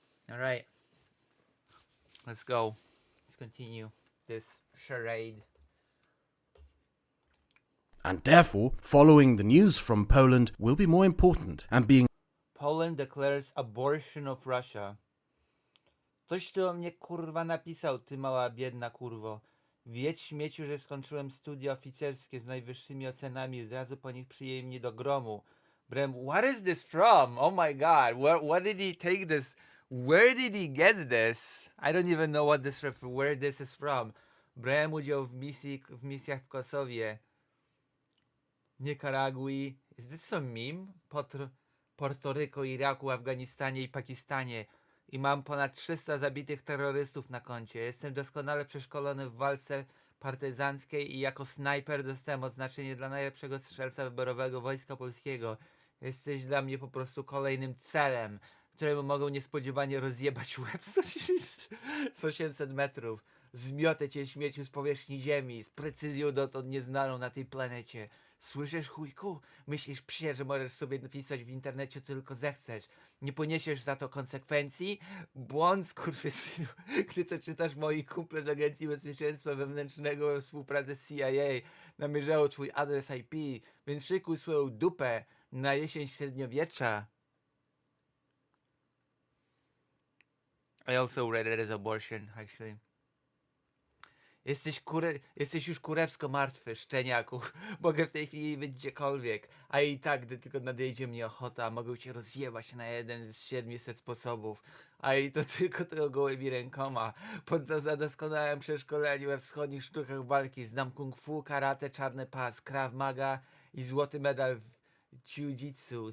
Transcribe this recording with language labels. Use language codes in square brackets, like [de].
[en] All right. Let's go. Let's continue this charade. And therefore, following the news from Poland will be more important, and being Poland declares abortion of Russia. [pl] Ktoś tu o mnie kurwa napisał, ty mała biedna kurwo. Wiedz śmieciu, że skończyłem studia oficerskie z najwyższymi ocenami, od razu po nich przyjęli mnie do gromu. [en] Brem, what is this from? Oh my god, what did he take this? Where did he get this? I don't even know where this is from. [pl] Brałem udział w misjach w Kosowie, Nikaragui. [en] Is this some meme? [pl] Porto Rico, Iraku, Afganistanie i Pakistanie. I mam ponad 300 zabitych terrorystów na koncie. Jestem doskonale przeszkolony w walce partyzanckiej i jako snajper dostałem odznaczenie dla najlepszego strzelca wyborowego Wojska Polskiego. Jesteś dla mnie po prostu kolejnym celem, któremu mogą niespodziewanie rozjebać łeb z 800 metrów. Zmiotę cię śmieciu z powierzchni ziemi, z precyzją dotąd nieznaną na tej planecie. Słyszysz, chujku? Myślisz, psie, że możesz sobie napisać w internecie, co tylko zechcesz. Nie poniesiesz za to konsekwencji? Błąd, skurwysynu. Gdy to czytasz, moi kumple z Agencji Bezpieczeństwa Wewnętrznego we współpracy z CIA namierzało twój adres IP, więc szykuj swoją dupę na jesień średniowiecza. [en] I also read it as abortion, actually. [pl] Jesteś już kurewsko martwy, szczeniaku. Mogę w tej chwili być gdziekolwiek. A i tak, gdy tylko nadejdzie mnie ochota, mogę cię rozjebać na jeden z 700 sposobów. A i to tylko tego gołymi rękoma. Podczas doskonałym przeszkoleniu we wschodnich sztukach walki znam kung fu, karate, czarny pas, krav maga i złoty medal w jiu-jitsu.